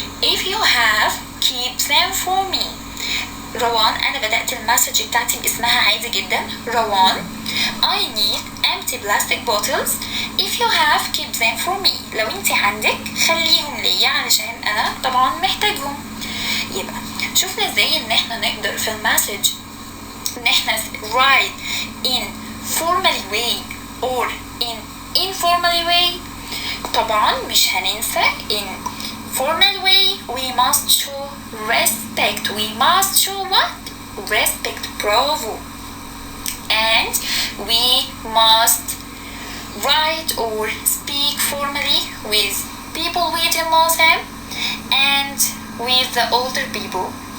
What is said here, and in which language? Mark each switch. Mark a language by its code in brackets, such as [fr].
[en] If you have, keep them for me. [ar] روان، أنا بدأت المسج بتاعتي باسمها عادي جدا. [en] Rawan I need empty plastic bottles. If you have, keep them for me. [ar] لو انت عندك خليهم ليا علشان أنا طبعا محتاجهم. يبقى شوفنا ازاي ان احنا نقدر في المسج ان احنا [en] write in formally way or in informally way. [ar] طبعا مش هننسى [en] in formal way we must show respect. We must show what? Respect. Bravo. And we must write or speak formally with people we don't know them and with the older people.